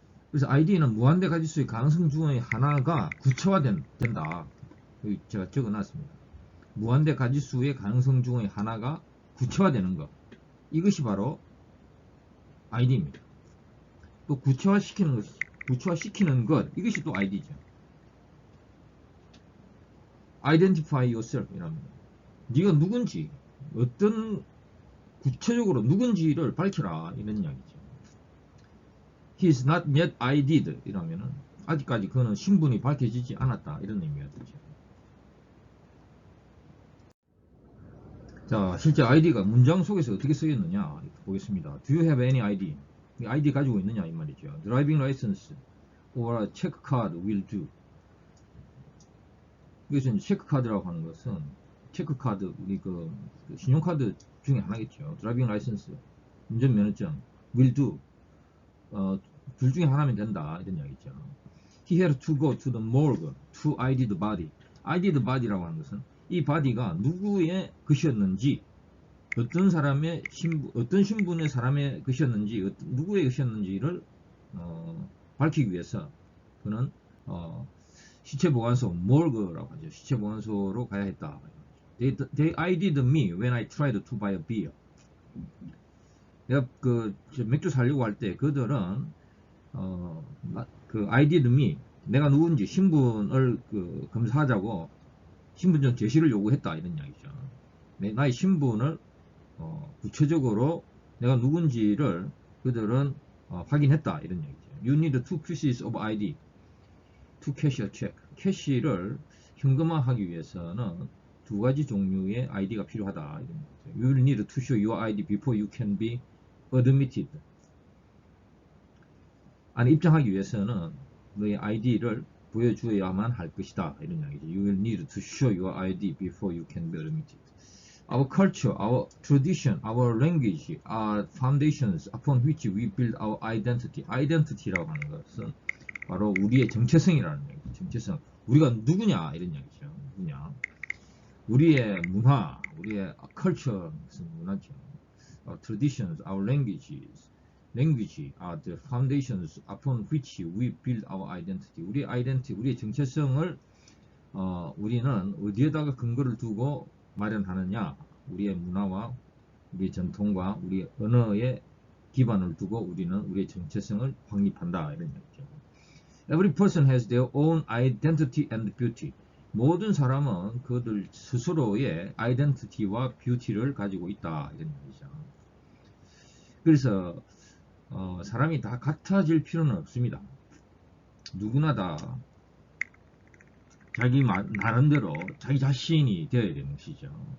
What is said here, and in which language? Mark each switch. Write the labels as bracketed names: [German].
[Korean] 그래서 ID는 무한대 가지수의 가능성 중의 하나가 구체화된다. 여기 제가 적어놨습니다. 무한대 가지수의 가능성 중의 하나가 구체화되는 것. 이것이 바로 ID입니다. 또 구체화시키는 것, 이것이 또 ID죠. [English] Identify yourself [Korean] 이랍니다. 네가 누군지, 어떤 구체적으로 누군지를 밝혀라, 이런 이야기죠. [English] He is not yet ID'd [Korean] 이라면은 아직까지 그는 신분이 밝혀지지 않았다, 이런 의미가 되죠. 자, 실제 ID가 문장 속에서 어떻게 쓰였느냐 보겠습니다. [English] Do you have any ID? [Korean] ID 가지고 있느냐 이 말이죠. [English] Driving license or a check card will do. [Korean] 여기서 이제 체크카드라고 하는 것은 체크카드, 우리 신용카드 중에 하나겠죠. 드라이빙 라이선스, 운전면허증, [English] will do, [Korean] 둘 중에 하나면 된다, 이런 이야기죠. [English] He had to go to the morgue to ID the body. [Korean] ID the body라고 하는 것은 이 body가 누구의 것이었는지, 어떤 신분의 사람의 것이었는지, 누구의 것이었는지를 밝히기 위해서 그는 시체보관소, morgue라고 하죠. 시체보관소로 가야 했다. [English] They ID'd me when I tried to buy a beer. [Korean] 내가 맥주 사려고 할 때 그들은 그 ID 이름이 내가 누군지 신분을 검사하자고 신분증 제시를 요구했다 이런 이야기죠. 나의 신분을 구체적으로 내가 누군지를 그들은 확인했다 이런 얘기죠. [English] You need two pieces of ID to cash a check. [Korean] 캐시를 현금화하기 위해서는 두 가지 종류의 ID가 필요하다 이런 얘기죠. [English] You need to show your ID before you can be admitted. [Korean] 안에 입장하기 위해서는 너의 ID를 보여주어야만 할 것이다 이런 이야기죠. [English] You will need to show your ID before you can be admitted. Our culture, our tradition, our language are foundations upon which we build our identity. [Korean] Identity라고 하는 것은 바로 우리의 정체성이라는 얘기죠. 정체성. 우리가 누구냐 이런 얘기죠. 누구냐. 우리의 문화, 우리의 culture, 문화죠. [English] Our traditions, our languages. Language are the foundations upon which we build our identity. [Korean] 우리의 identity, 우리의 정체성을 우리는 어디에다가 근거를 두고 마련하느냐? 우리의 문화와 우리의 전통과 우리의 언어에 기반을 두고 우리는 우리의 정체성을 확립한다 이런 얘기죠. [English] Every person has their own identity and beauty. [Korean] 모든 사람은 그들 스스로의 아이덴티티와 뷰티를 가지고 있다 이런 얘기죠. 그래서 사람이 다 같아질 필요는 없습니다. 누구나 다 자기 나름대로 자기 자신이 되어야 되는 것이죠.